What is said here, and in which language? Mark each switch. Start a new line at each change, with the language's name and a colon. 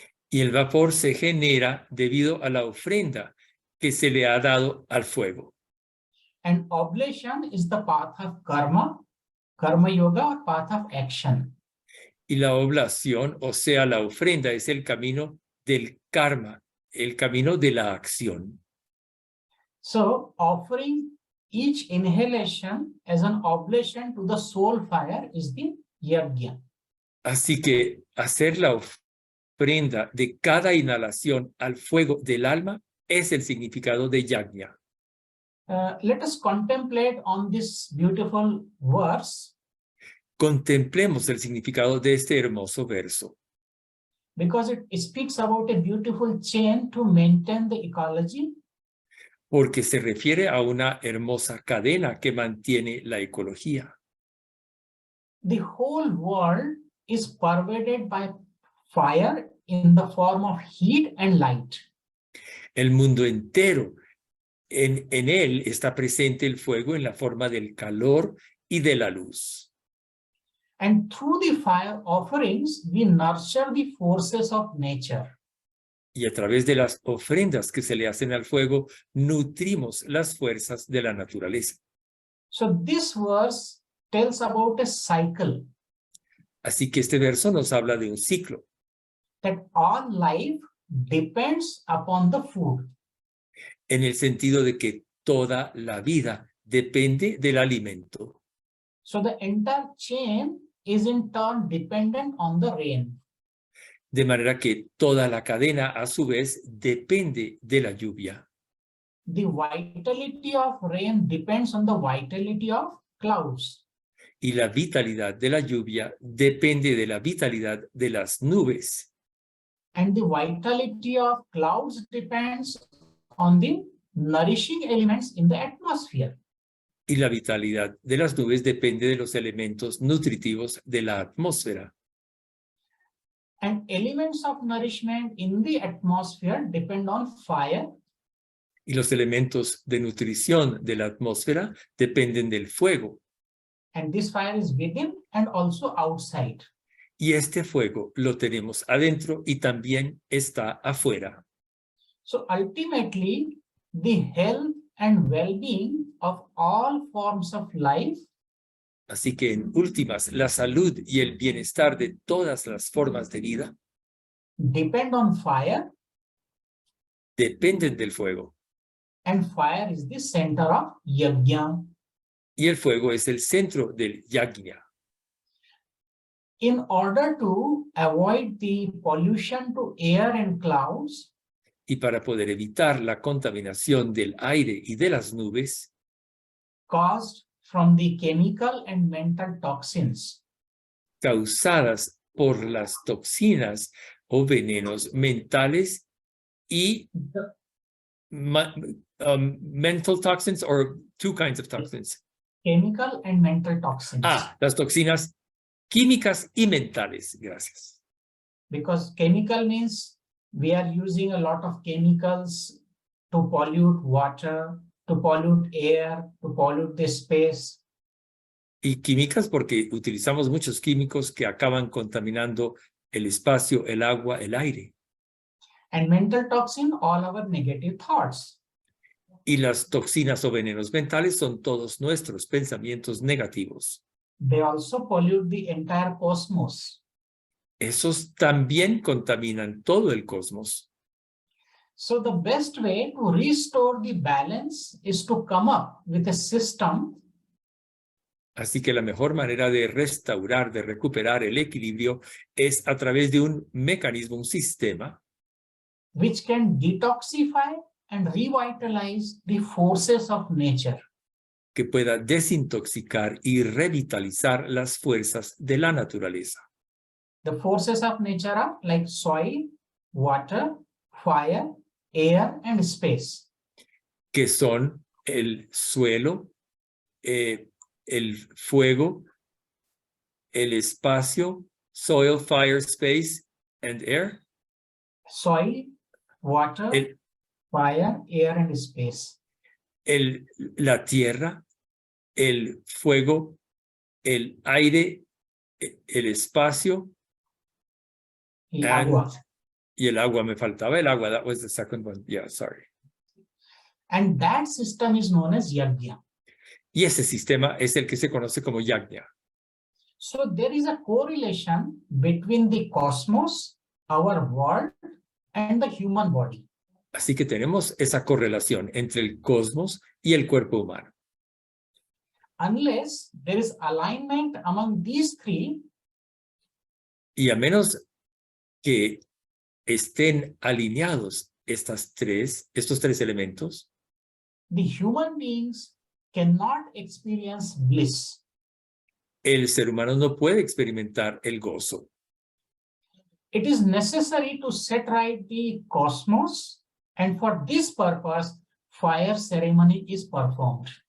Spanish: Y el vapor se genera debido a la ofrenda que se le ha dado al fuego.
English: And oblation is the path of karma, karma yoga, or path of action.
Spanish: Y la oblación, o sea, la ofrenda, es el camino del karma, el camino de la acción.
English: So, offering each inhalation as an oblation to the soul fire is the yajna.
Spanish: Así que hacer la ofrenda de cada inhalación al fuego del alma es el significado de yajna.
English: Let us contemplate on this beautiful verse.
Spanish: Contemplemos el significado de este hermoso verso.
English: Because it speaks about a beautiful chain to maintain the ecology.
Spanish: Porque se refiere a una hermosa cadena que mantiene la ecología.
English: The whole world is pervaded by fire in the form of heat and light.
Spanish: El mundo entero, en él está presente el fuego en la forma del calor y de la luz.
English: And through the fire offerings, we nurture the forces of nature.
Spanish: Y a través de las ofrendas que se le hacen al fuego, nutrimos las fuerzas de la naturaleza.
English: So this verse tells about a cycle.
Spanish: Así que este verso nos habla de un ciclo.
English: That all life depends upon the food.
Spanish: En el sentido de que toda la vida depende del alimento.
English: So the entire chain is in turn dependent on the rain.
Spanish: De manera que toda la cadena, a su vez, depende de la lluvia.
English: The vitality of rain depends on the vitality of clouds.
Spanish: Y la vitalidad de la lluvia depende de la vitalidad de las nubes.
English: And the vitality of clouds depends on the nourishing elements in the atmosphere.
Spanish: Y la vitalidad de las nubes depende de los elementos nutritivos de la atmósfera.
English: And elements of nourishment in the atmosphere depend on fire.
Spanish: Y los elementos de nutrición de la atmósfera dependen del fuego.
English: And this fire is within and also outside.
Spanish: Y este fuego lo tenemos adentro y también está afuera.
English: So ultimately, the health and well-being of all forms of life
Spanish: Así que en últimas, la salud y el bienestar de todas las formas de vida
English: depend on fire,
Spanish: dependen del fuego.
English: and fire is the center of yajna.
Spanish: Y el fuego es el centro del yajna.
English: In order to avoid the pollution to air and clouds,
Spanish: Y para poder evitar la contaminación del aire y de las nubes
English: caused from the chemical and mental toxins,
Spanish: causadas por las toxinas o venenos mentales y
English: mental toxins, or two kinds of toxins. chemical and mental toxins.
Spanish: Las toxinas químicas y mentales. Gracias.
English: Because chemical means we are using a lot of chemicals to pollute water, to pollute air, to pollute the space.
Spanish: Y químicas porque utilizamos muchos químicos que acaban contaminando el espacio, el agua, el aire.
English: And mental toxin, all our negative thoughts.
Spanish: Y las toxinas o venenos mentales son todos nuestros pensamientos negativos.
English: They also pollute the entire cosmos.
Spanish: Esos también contaminan todo el cosmos.
English: So the best way to restore the balance is to come up with a system
Spanish: Así que la mejor manera de restaurar, de recuperar el equilibrio es a través de un mecanismo, un sistema
English: which can detoxify and revitalize the forces of nature.
Spanish: que pueda desintoxicar y revitalizar las fuerzas de la naturaleza.
English: The forces of nature are like soil, water, fire, air, and space.
Spanish: Que son el suelo, el fuego, el espacio,
English: soil, fire, space, and air. Soil, water, fire, air, and space.
Spanish: La tierra, el fuego, el aire, el espacio, Y agua. y el agua. Me faltaba el agua.
English: That was the second one. Yeah, sorry. And that system is known as yajna.
Spanish: Y ese sistema es el que se conoce como yajna.
English: So there is a correlation between the cosmos, our world, and the human body.
Spanish: Así que tenemos esa correlación entre el cosmos y el cuerpo humano.
English: Unless there is alignment among these three,
Spanish: Y a menos que estén alineados estos tres elementos,
English: the human beings cannot experience bliss.
Spanish: el ser humano no puede experimentar el gozo.
English: It is necessary to set right the cosmos, and for this purpose, fire ceremony is performed.